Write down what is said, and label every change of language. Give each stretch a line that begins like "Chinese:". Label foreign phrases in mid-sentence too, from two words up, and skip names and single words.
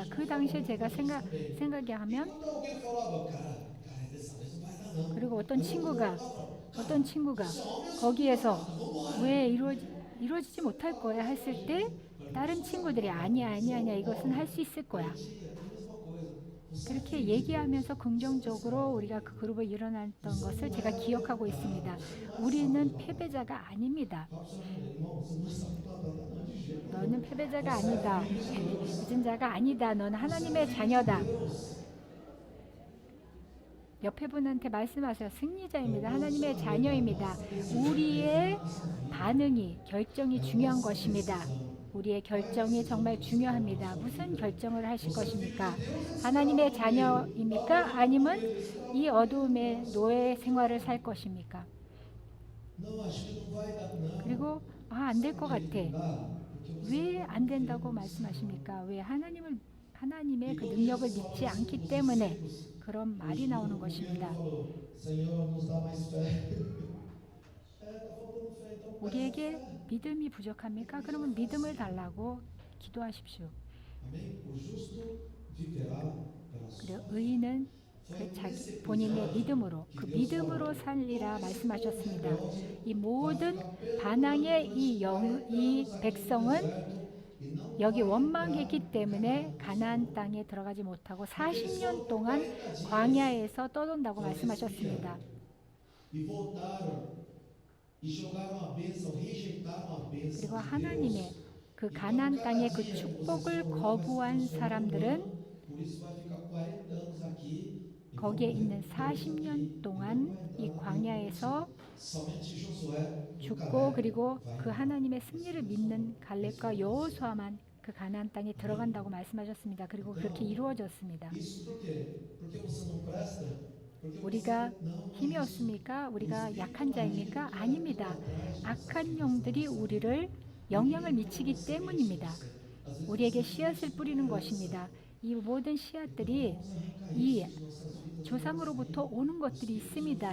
Korean: 그 당시에 제가 생각이 하면 그리고 어떤 친구가 거기에서 왜 이루어지지 못할 거야 했을 때 다른 친구들이 아니야 이것은 할 수 있을 거야. 그렇게 얘기하면서 긍정적으로 우리가 그 그룹에 일어났던 것을 제가 기억하고 있습니다. 우리는 패배자가 아닙니다.
Portuguese: Fala pro seu irmão, você não está derrotado, não, de jeito nenhum.
Korean: 너는 패배자가
Portuguese: Você é
Korean: 아니다.
Portuguese: filho de Deus.
Korean: 늦은 자가 아니다. 너는
Portuguese: Você é
Korean: 하나님의
Portuguese: filho
Korean: 자녀다.
Portuguese: de Deus.
Korean: 옆에 분한테 말씀하세요. 승리자입니다. 하나님의 자녀입니다. 우리의 반응이, 결정이 중요한 것입니다. 우리의 결정이 정말 중요합니다. 무슨 결정을 하실 것입니까? 하나님의 자녀입니까? 아니면 이 어두움의 노예 생활을 살 것입니까?
Portuguese: Não, acho que não vai dar, não.
Korean: 그리고 안 될 것 같아.
Portuguese: Não dá, porque você
Korean: 왜 안 된다고 말씀하십니까? 왜 하나님의 그 능력을 믿지 않기 때문에 그런 말이 나오는 것입니다.
Portuguese: falou, Senhor, nos dá mais fé. Tá faltando fé, então peça
Korean: 우리에게
Portuguese: fé.
Korean: 믿음이 부족합니까? 그러면 믿음을 달라고 기도하십시오.
Portuguese: Amém? O justo viverá pela sua
Korean: 그리고
Portuguese: fé.
Korean: 의인은 그 자기 본인의 믿음으로 그 믿음으로 살리라 말씀하셨습니다. 이 모든 반항의 이 백성은 여기 원망했기 때문에 가나안 땅에 들어가지 못하고 40년 동안 광야에서 떠돈다고 말씀하셨습니다.
Portuguese: E voltaram e jogaram a bênção, rejeitaram a bênção.
Korean: 그리고
Portuguese: de
Korean: 하나님의
Portuguese: Deus.
Korean: 그 가나안 땅의 그 축복을 거부한 사람들은
Portuguese: Por isso vai ficar 40 anos aqui. e
Korean: 거기에
Portuguese: vão
Korean: 있는
Portuguese: ver
Korean: 40년 동안 이 광야에서
Portuguese: somente Josué e
Korean: 죽고
Portuguese: Caleb
Korean: 그리고
Portuguese: vai
Korean: 그 하나님의 승리를 믿는 갈렙과 여호수아만 그 가나안 땅에 들어간다고 말씀하셨습니다. 그리고 그렇게 이루어졌습니다.
Portuguese: Isso por quê? Porque você não presta? Porque
Korean: 우리가
Portuguese: você não
Korean: 힘이 없습니까? 우리가 약한 자입니까? 아닙니다. 악한 영들이 우리를 영향을 미치기 때문입니다. 우리에게 씨앗을 뿌리는 것입니다. 이 모든 씨앗들이 이 조상으로부터 오는 것들이 있습니다.